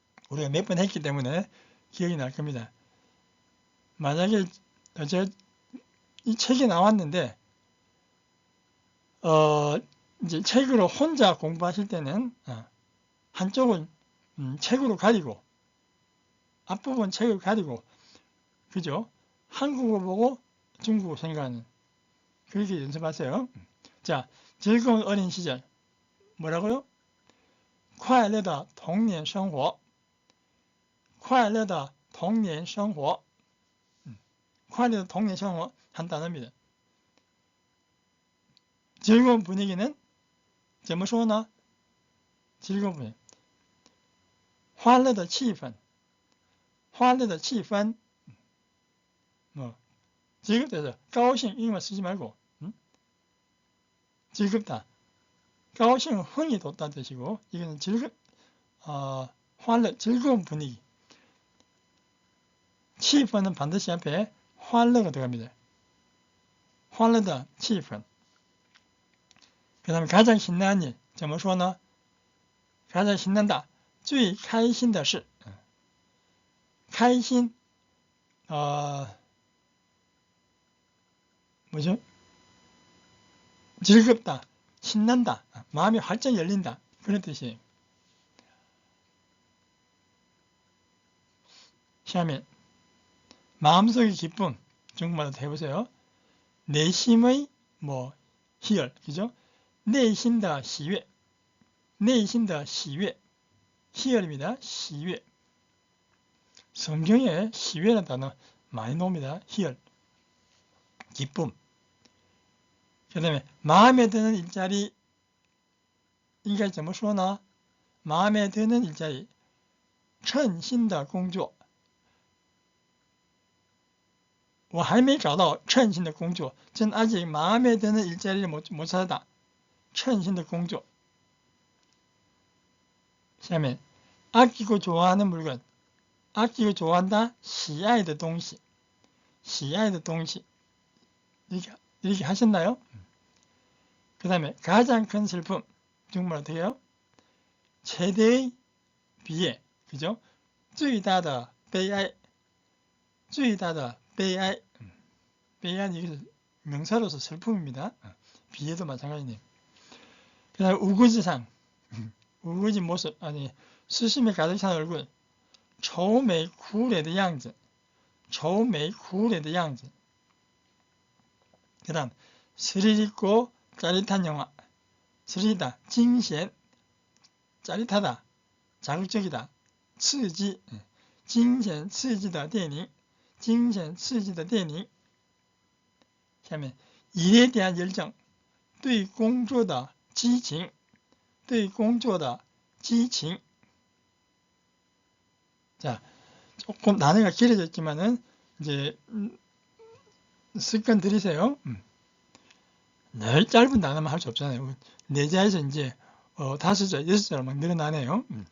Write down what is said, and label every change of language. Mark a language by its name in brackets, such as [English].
[Korean] 우리가 몇 번 했기 때문에 기억이 날 겁니다. 만약에 제가 이 책이 나왔는데 이제 책으로 혼자 공부하실 때는 한쪽은 책으로 가리고 앞부분 책을 가리고 그죠? 한국어 보고 중국어 생각하는 그렇게 연습하세요. 자, 즐거운 어린 시절 뭐라고요? [Chinese] 快乐的童年生活快乐的童年生活快乐的童年生活 [Korean] 한 단어입니다. 즐거운 분위기는 [Chinese] 怎么说呢? [Korean] 즐거운 분위기 [Chinese] 欢乐的气氛欢乐的气氛 [Korean] 즐겁다. 高兴 이것만 쓰지 말고 즐겁다. 高兴 흥이 돋다는 뜻이고 이거는 환乐, 즐거운 분위기. 气氛은 반드시 앞에 환乐가 들어갑니다. [Chinese] 欢乐的气氛. [Korean] 그 다음에 가장 신나는 일. [Chinese] 怎么说呢? [Korean] 가장 신난다. [Chinese] 最开心的事，开心, [Korean] 뭐죠? 즐겁다, 신난다, 마음이 활짝 열린다, 그런 뜻이에요. [Chinese] 下面 [Korean] 마음속의 기쁨, 중국말로 해보세요. 내심의 희열, 그죠? [Chinese] 内心的喜悦, 内心的喜悦, [Korean] 희열입니다. [Chinese] 喜悦. [Korean] 성경에喜悦라는 단어 많이 나옵니다. 희열, 기쁨. 그 다음에 마음에 드는 일자리, [Chinese] 应该怎么说呢? [Korean] 마음에 드는 일자리, [Chinese] 称心的工作. 我还没找到称心的工作, [Korean] 전 아직 마음에 드는 일자리를 못 찾았다. [Chinese] 称心的工作. 下面 [Korean] 아끼고 좋아하는 물건, 아끼고 좋아한다, [Chinese] 喜爱的东西, 喜爱的东西. [Korean] 이렇게 하셨나요? 그 다음에 가장 큰 슬픔, 중국말 어떻게 해요? 최대의 비애, 그죠? [Chinese] 最大的悲哀, 最大的悲哀. [Korean] 悲哀이게 명사로서 슬픔입니다. 비애도 마찬가지네요. 그 다음에 우거지상, 우거지 모습, 아니 수심에 가득 찬 얼굴, [Chinese] 愁眉苦脸的样子, 愁眉苦脸的样子. [Korean] 그 다음 스릴 있고 짜릿한 영화, 스릴이다, 惊险, 짜릿하다, 자극적이다, 刺激, [Chinese] 惊险刺激的电影, 惊险刺激的电影. 下面 [Korean] 일에 대한 열정, [Chinese] 对工作的激情, 对工作的激情. [Korean] 자, 조금 단어가 길어졌지만은 이제 습관 들이세요. 늘 짧은 단어만 할 수 없잖아요. 4자에서 이제 5자, 6자로 막 늘어나네요.